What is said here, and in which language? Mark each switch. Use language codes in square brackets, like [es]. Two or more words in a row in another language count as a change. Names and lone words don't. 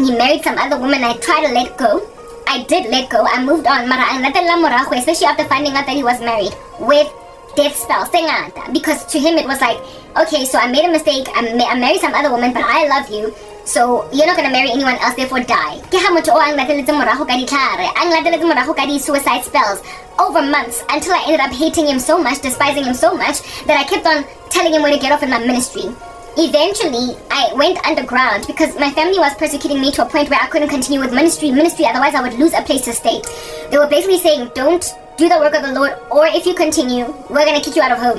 [en] He married some other woman. I tried to let go. I did let go. I moved on. Especially after finding out that he was married with death spell, because to him it was like, okay, so I made a mistake, I married some other woman, but I love you, so you're not gonna marry anyone else, therefore die. [tn] Ke ha motho o ang lateletse morago ka ditlhare, ang lateletse morago ka [en] di-suicide spells over months, until I ended up hating him so much, despising him so much, that I kept on telling him where to get off in my ministry. Eventually, I went underground because my family was persecuting me to a point where I couldn't continue with ministry, otherwise I would lose a place to stay. They were basically saying, don't do the work of the Lord, or if you continue, we're gonna kick you out of home.